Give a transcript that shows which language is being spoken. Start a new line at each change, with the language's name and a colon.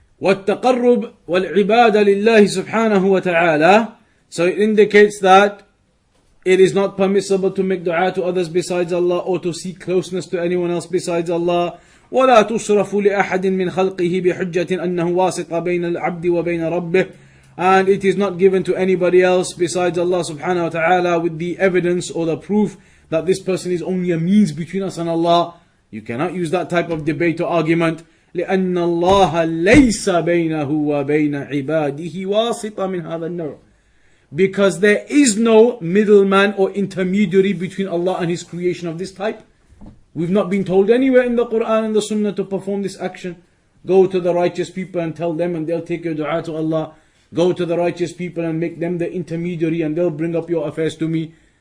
Arabic: والتقرب والعبادة لله سبحانه وتعالى.
English: So it indicates that it is not permissible to make dua to others besides Allah, or to seek closeness to anyone else besides Allah.
Arabic: ولا تصرف لأحد من خلقه بحجة أنه واسط بين العبد وبين ربه.
English: And it is not given to anybody else besides Allah subhanahu wa ta'ala with the evidence or the proof that this person is only a means between us and Allah. You cannot use that type of debate or argument.
Arabic: لأن الله ليس بينه وبين عباده واسط من هذا النوع.
English: Because there is no middleman or intermediary between Allah and His creation of this type. We've not been told anywhere in the Quran and the Sunnah to perform this action. Go to the righteous people and tell them and they'll take your dua to Allah. Go to the righteous people and make them the intermediary and they'll bring up your affairs to me.